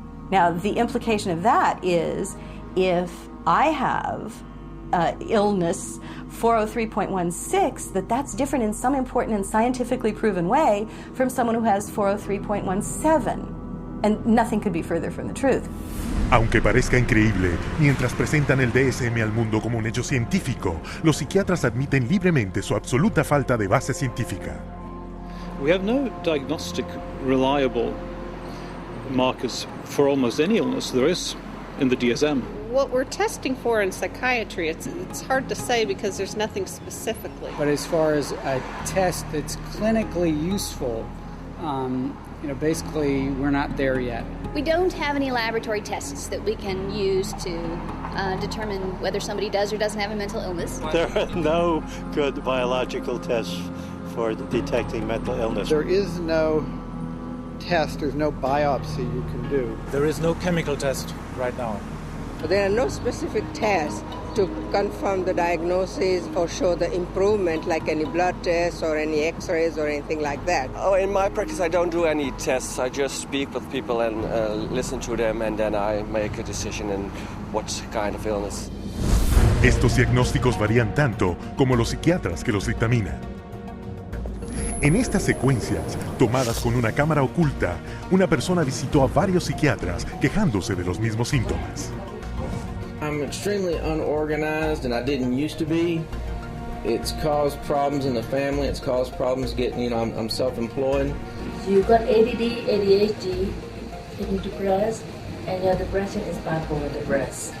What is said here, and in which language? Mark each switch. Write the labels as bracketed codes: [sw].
[en] Now, the implication of that is if I have illness 403.16, that's different in some important and scientifically proven way from someone who has 403.17. And nothing could be further from the truth. [es] Aunque parezca increíble, mientras presentan el DSM al mundo como un hecho científico, los psiquiatras admiten libremente su absoluta falta de base científica. [en] We have no diagnostic reliable markers for almost any illness there is in the DSM. What we're testing for in psychiatry, it's hard to say because there's nothing specifically. But as far as a test that's clinically useful, basically we're not there yet. We don't have any laboratory tests that we can use to determine whether somebody does or doesn't have a mental illness. There are no good biological tests for detecting mental illness. There is no test, there's no biopsy you can do. There is no chemical test right now. There are no specific tests to confirm the diagnosis or show the improvement, like any blood tests or any x-rays or anything like that. Oh, in my practice, I don't do any tests. I just speak with people and listen to them, and then I make a decision in what kind of illness. [es] Estos diagnósticos varían tanto como los psiquiatras que los dictaminan. En estas secuencias, tomadas con una cámara oculta, una persona visitó a varios psiquiatras quejándose de los mismos síntomas. [en] I'm extremely unorganized, and I didn't used to be. It's caused problems in the family. It's caused problems getting, I'm self-employed. You've got ADD, ADHD, you need depressed, and your depression is bipolar depressed.